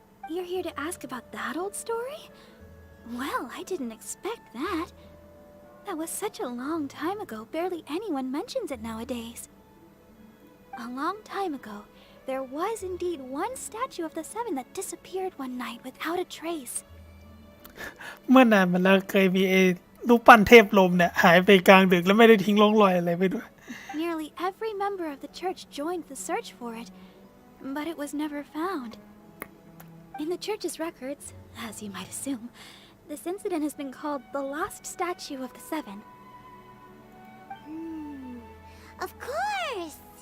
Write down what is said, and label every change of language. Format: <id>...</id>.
<en>You're here to ask about that old story? Well, I didn't expect that. That was such a long time ago, barely anyone mentions it nowadays. A long time ago, there was indeed one statue of the Seven that disappeared one night without a trace.</en> <th>เมื่อนานมาแล้วเคยมีไอ้รูปปั้นเทพลมเนี่ยหายไปกลางดึกแล้วไม่ได้ทิ้งร่องรอยอะไรไปด้วย</th> <en>Nearly every member of the church joined the search for it, but it was never found. In the church's records, as you might assume, this incident has been called the lost statue of the Seven. Of course.</en>